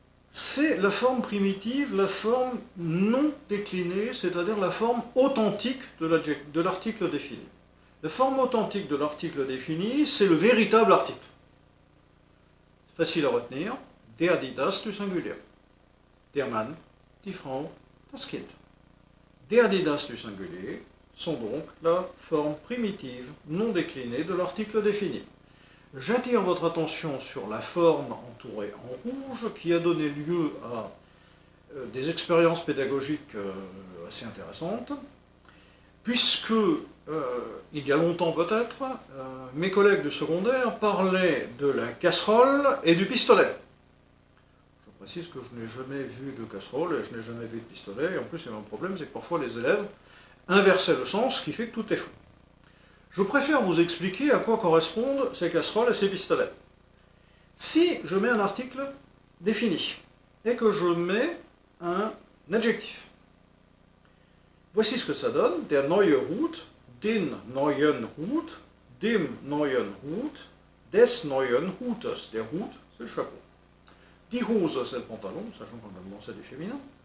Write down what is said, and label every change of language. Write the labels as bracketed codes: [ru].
[fr] C'est la forme primitive, la forme non déclinée, c'est-à-dire la forme authentique de l'article défini. La forme authentique de l'article défini, c'est le véritable article. Facile à retenir, [de] der, die, das [fr] du singulier. [de] Der Mann, die Frau, das Kind. Der, die, das [fr] du singulier sont donc la forme primitive non déclinée de l'article défini. J'attire votre attention sur la forme entourée en rouge qui a donné lieu à des expériences pédagogiques assez intéressantes, puisque il y a longtemps peut-être, mes collègues du secondaire parlaient de la casserole et du pistolet. Je précise que je n'ai jamais vu de casserole et je n'ai jamais vu de pistolet, et en plus il y a un problème, c'est que parfois les élèves inversaient le sens, ce qui fait que tout est faux. Je préfère vous expliquer à quoi correspondent ces casseroles et ces pistolets. Si je mets un article défini et que je mets un adjectif, voici ce que ça donne. [de] Der neue Hut, den neuen Hut, dem neuen Hut, des neuen Hutes. [fr] Der Hut, c'est le chapeau. Die Hose, c'est le pantalon, sachant qu'en allemand c'est du féminin.